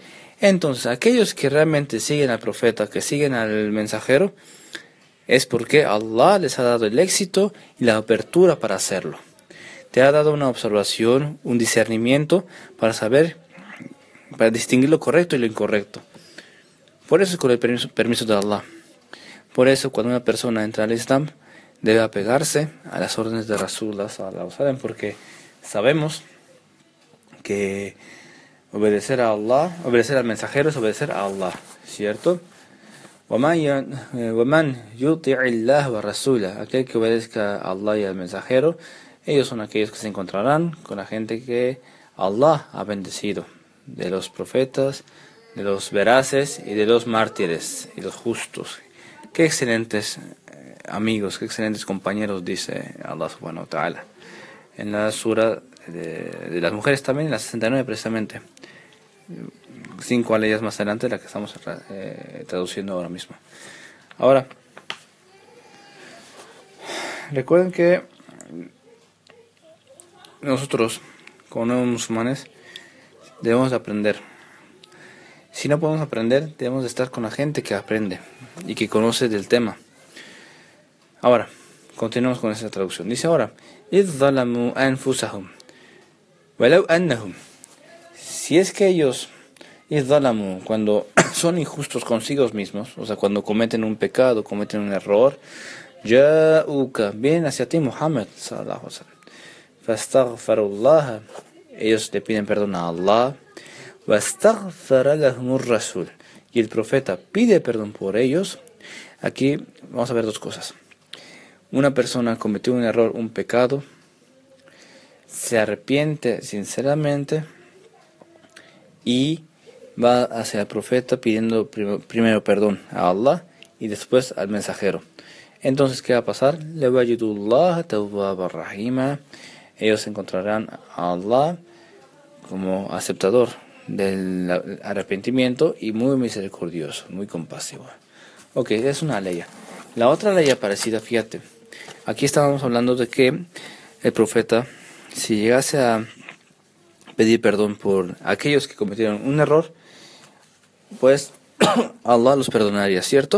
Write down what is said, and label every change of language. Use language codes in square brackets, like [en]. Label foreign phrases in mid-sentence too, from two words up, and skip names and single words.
[es] Entonces, aquellos que realmente siguen al profeta, que siguen al mensajero, es porque Allah les ha dado el éxito y la apertura para hacerlo. Te ha dado una observación, un discernimiento para saber, para distinguir lo correcto y lo incorrecto. Por eso es con el permiso de Allah. Por eso cuando una persona entra al Islam debe apegarse a las órdenes de [ar] رسول الله صلى الله عليه وسلم, [es] porque sabemos que obedecer a Allah, obedecer al mensajero es obedecer a Allah, ¿cierto? [ar] وَمَنْ يُطِعِ اللَّهَ وَرَسُولَهُ, [es] aquel que obedezca a Allah y al mensajero, ellos son aquellos que se encontrarán con la gente que Allah ha bendecido, de los profetas, de los veraces y de los mártires y los justos. Qué excelentes amigos, qué excelentes compañeros, dice Allah [ar] سبحانه وتعالى. [es] En la sura de las mujeres también, en la 69 precisamente. 5 aleyas más adelante, la que estamos traduciendo ahora mismo. Ahora, recuerden que nosotros, como nuevos musulmanes, debemos aprender. Si no podemos aprender, debemos de estar con la gente que aprende y que conoce del tema. Ahora, continuamos con esta traducción. Dice ahora, [ar] إِذْ ظَلَمُوا أَنفُسَهُمْ وَلَوْ أَنَّهُمْ, [es] si es que ellos, [ar] إِذْ ظَلَمُوا, [es] cuando son injustos consigo mismos, o sea, cuando cometen un pecado, cometen un error, جَاءُوكَ, vienen hacia ti, [ar] محمد صلى الله عليه وسلم, فَاسْتَغْفَرُوا اللَّهَ, [es] ellos le piden perdón a Allah, [ar] وَاسْتَغْفَرَ لَهُمُ الرَّسُولُ, [es] y el profeta pide perdón por ellos. Aquí vamos a ver dos cosas. Una persona cometió un error, un pecado, se arrepiente sinceramente y va hacia el profeta pidiendo primero perdón a Allah y después al mensajero. Entonces, ¿qué va a pasar? [ar] لَوَجِدُوا تَوَّابًا رَحِيمًا, [es] ellos encontrarán a Allah como aceptador del arrepentimiento y muy misericordioso, muy compasivo. Ok, es una ley. La otra ley parecida, fíjate, aquí estábamos hablando de que el profeta, si llegase a pedir perdón por aquellos que cometieron un error, pues Allah los perdonaría, ¿cierto?